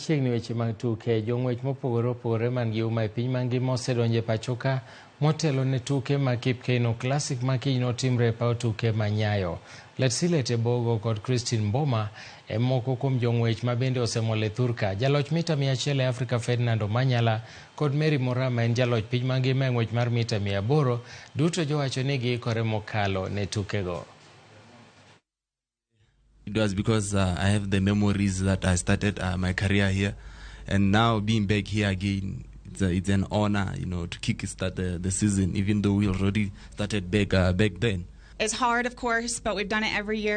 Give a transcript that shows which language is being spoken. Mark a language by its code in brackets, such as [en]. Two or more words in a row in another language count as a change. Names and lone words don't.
[luo] machiegni weche mag tuke. Jong'wech mopogore opogore man gi uma e piny mangima osedonjo e pachoka motelo ne tuke mag Kip Keino Classics ma kiny notimre e paw tuke ma Nyayo. Letsile Tebogo kod Christine Mboma e moko kuom jong'wech ma bende osemol e thurka. Jaloch mita 100 e Afrika Ferdinand Omanyala kod Mary Morama en jaloch piny mangima e ng'wech mar mita 800 duto jowacho ni giikore mokalo ne tukego. [en] It was because I have the memories that I started my career here, and now being back here again, it's an honor, to kickstart the season, even though we already started back then. It's hard, of course, but we've done it every year.